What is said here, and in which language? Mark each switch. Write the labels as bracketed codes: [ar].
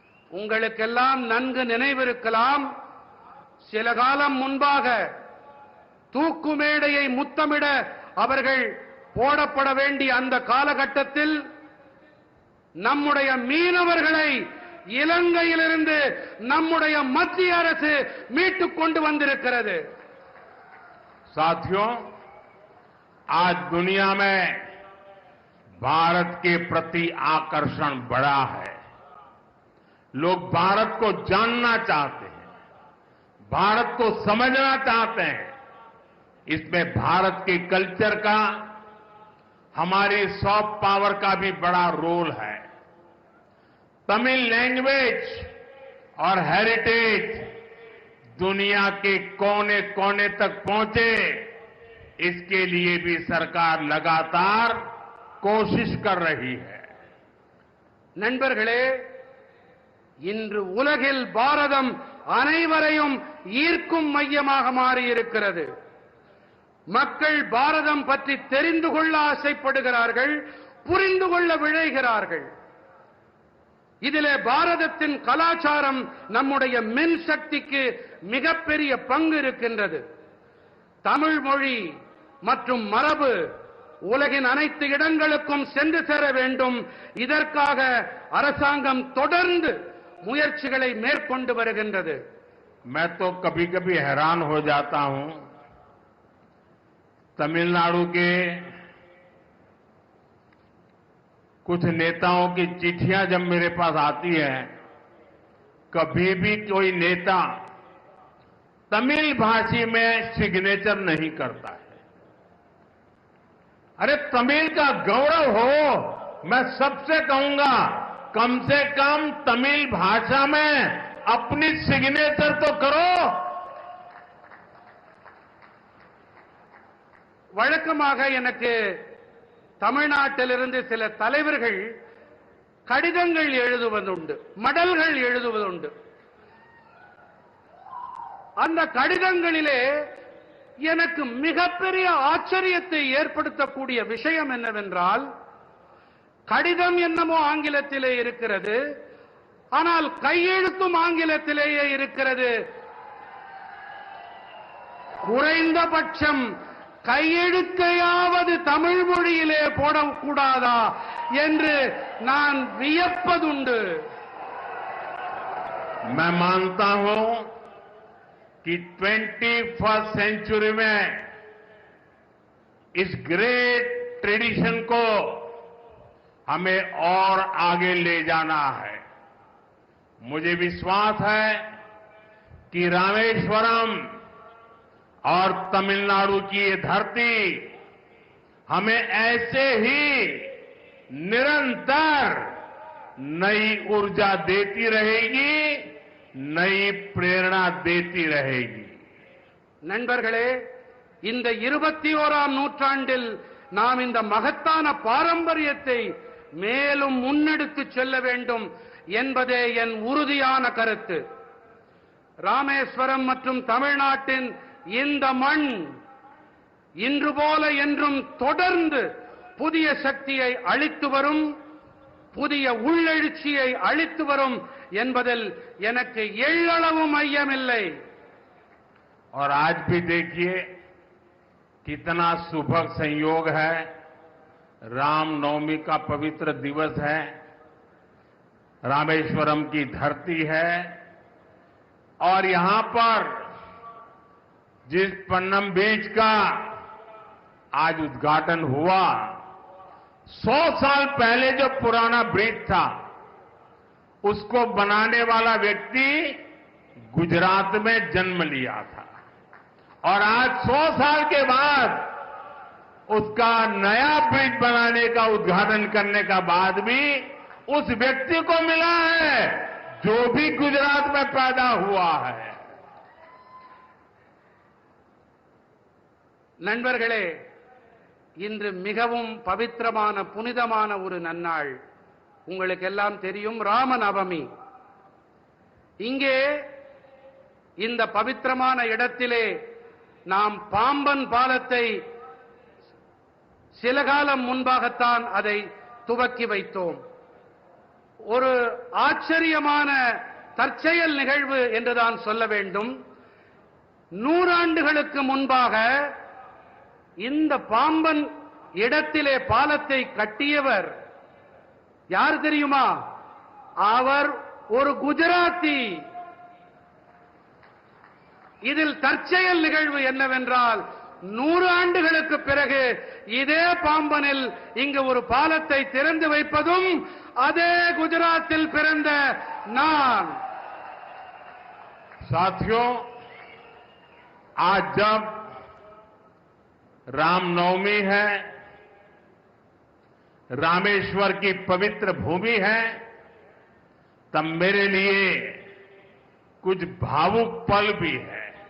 [ta] உங்களுக்கெல்லாம் நன்கு நினைவிருக்கலாம், சில காலம் முன்பாக தூக்கு மேடையை முத்தமிட அவர்கள் போடப்பட வேண்டிய அந்த காலகட்டத்தில் நம்முடைய மீனவர்களை இலங்கையிலிருந்து நம்முடைய மத்திய அரசு மீட்டுக் கொண்டு வந்திருக்கிறது. [hi] साथियों, आज दुनिया में भारत के प्रति आकर्षण बढ़ा है। लोग भारत को जानना चाहते हैं, भारत को समझना चाहते हैं। इसमें भारत के कल्चर का, हमारी सॉफ्ट पावर का भी बड़ा रोल है। तमिल [en] language [hi] और [en] heritage [hi] दुनिया के कोने कोने तक पहुंचे, इसके लिए भी सरकार लगातार कोशिश कर रही है। [ta] நண்பர்களே, இன்று உலகில் பாரதம் அனைவரையும் ஈர்க்கும் மையமாக மாறியிருக்கிறது. மக்கள் பாரதம் பற்றி தெரிந்து கொள்ள ஆசைப்படுகிறார்கள், புரிந்து கொள்ள விழைகிறார்கள். இதிலே பாரதத்தின் கலாச்சாரம், நம்முடைய மின்சக்திக்கு மிகப்பெரிய பங்கு இருக்கின்றது. தமிழ் மொழி மற்றும் மரபு உலகின் அனைத்து இடங்களுக்கும் சென்று சேர வேண்டும். இதற்காக அரசாங்கம் தொடர்ந்து முயற்சிகளை மேற்கொண்டு வருகின்றது. [hi] मैं तो कभी कभी हैरान हो जाता हूं, तमिलनाडु के कुछ नेताओं की चिट्ठियां जब मेरे पास आती है, कभी भी कोई नेता तमिल भाषी में सिग्नेचर नहीं करता है। अरे तमिल का गौरव हो, मैं सबसे कहूंगा कम से कम तमिल भाषा में अपनी सिग्नेचर तो करो। [ta] வழக்கமாக எனக்கு தமிழ்நாட்டிலிருந்து சில தலைவர்கள் கடிதங்கள் எழுதுவதுண்டு, மடல்கள் எழுதுவதுண்டு. அந்த கடிதங்களிலே எனக்கு மிகப்பெரிய ஆச்சரியத்தை ஏற்படுத்தக்கூடிய விஷயம் என்னவென்றால், கடிதம் என்னமோ ஆங்கிலத்திலே இருக்கிறது, ஆனால் கையெழுத்தும் ஆங்கிலத்திலேயே இருக்கிறது. குறைந்தபட்சம் கையெழுத்தையாவது தமிழ் மொழியிலே போடக்கூடாதா என்று நான் வியப்பதுண்டு. [hi] मैं मानता हूं कि [en] 21st century [hi] में इस [en] great tradition [hi] को हमें और आगे ले जाना है। मुझे विश्वास है कि रामेश्वरम और तमिलनाडु की ये धरती हमें ऐसे ही निरंतर नई ऊर्जा देती रहेगी, नई प्रेरणा देती रहेगी. [ta] நண்பர்களே, இந்த 21ஆம் நூற்றாண்டில் நாம் இந்த மகத்தான பாரம்பரியத்தை மேலும் முன்னெடுத்து செல்ல வேண்டும் என்பதே என் உறுதியான கருத்து. ராமேஸ்வரம் மற்றும் தமிழ்நாட்டின் இந்த மண் இன்று போல என்றும் தொடர்ந்து புதிய சக்தியை அளித்து வரும், புதிய உள்ளெழுச்சியை அளித்து வரும் என்பதில் எனக்கு எள்ளளவும் ஐயமில்லை. [hi] और आज भी देखिए कितना सुभग संयोग है, रामनवमी का पवित्र दिवस है, रामेश्वरम की धरती है और यहां पर जिस पन्नम बीच का आज उद्घाटन हुआ, 100 साल पहले जो पुराना ब्रिज था उसको बनाने वाला व्यक्ति गुजरात में जन्म लिया था और आज 100 साल के बाद उसका नया ब्रिज बनाने का उद्घाटन करने का बाद भी उस व्यक्ति को मिला है जो भी गुजरात में पैदा हुआ है. [ta] நண்பர்களே, இன்று மிகவும் பவித்திரமான புனிதமான ஒரு நன்னாள். உங்களுக்கு எல்லாம் தெரியும், ராமநவமி. இங்கே இந்த பவித்திரமான இடத்திலே நாம் பாம்பன் பாலத்தை சில காலம் முன்பாகத்தான் அதை துவக்கி வைத்தோம். ஒரு ஆச்சரியமான தற்செயல் நிகழ்வு என்றுதான் சொல்ல வேண்டும். 100 ஆண்டுகளுக்கு முன்பாக இந்த பாம்பன் இடத்திலே பாலத்தை கட்டியவர் யார் தெரியுமா? அவர் ஒரு குஜராத்தி. இதில் தற்செயல் நிகழ்வு என்னவென்றால், 100 ஆண்டுகளுக்கு பிறகு இதே பாம்பனில் இங்கு ஒரு பாலத்தை திறந்து வைப்பதும் அதே குஜராத்தில் பிறந்த நான். [hi] साथियों, आज जब रामनवमी है, रामेश्वर की पवित्र भूमि है, तब मेरे लिए कुछ भावुक पल भी है.